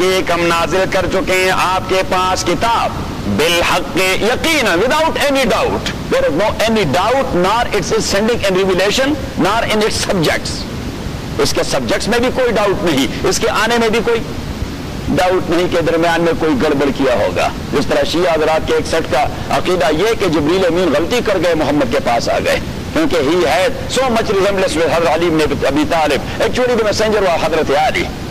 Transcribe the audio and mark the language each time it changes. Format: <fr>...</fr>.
<ur>ہم نازل کر چکے ہیں آپ کے پاس کتاب بالحق یقین،</ur> <en>without any doubt. There is no any doubt nor its sending and revelation nor in its subjects.</en> <ur>اس کے subjects میں بھی کوئی doubt نہیں، اس کے آنے میں بھی کوئی doubt نہیں کہ درمیان میں کوئی گڑبڑ کیا ہوگا. جس طرح شیعہ حضرات کے ایک سٹ کا عقیدہ یہ کہ جبریل امین غلطی کر گئے محمد کے پاس آ گئے، کیونکہ</ur> <en>he ہے so much resemblance with Hazrat Ali</en> <ur>بن ابی طالب، ایکچولی دی میسنجر وا حضرت علی.</ur>